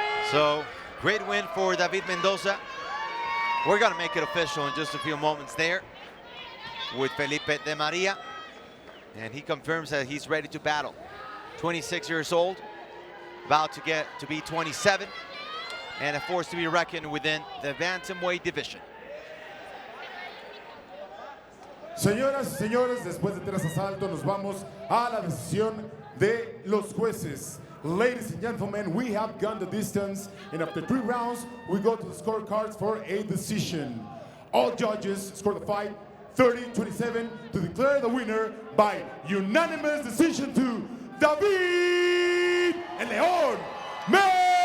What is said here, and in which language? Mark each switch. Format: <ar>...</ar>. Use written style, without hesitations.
<en>So, great win for David Mendoza. We're gonna make it official in just a few moments there with Felipe de Maria. And he confirms that he's ready to battle. 26 years old, about to get to be 27, and a force to be reckoned within the Bantamweight division.</en> <es>Señoras y señores, después de 3 asaltos nos vamos a la decisión de los jueces.</es> <en>Ladies and gentlemen, we have gone the distance, and after 3 rounds, we go to the scorecards for a decision. All judges score the fight 30-27 to declare the winner by unanimous decision to David El León Mendoza.</en>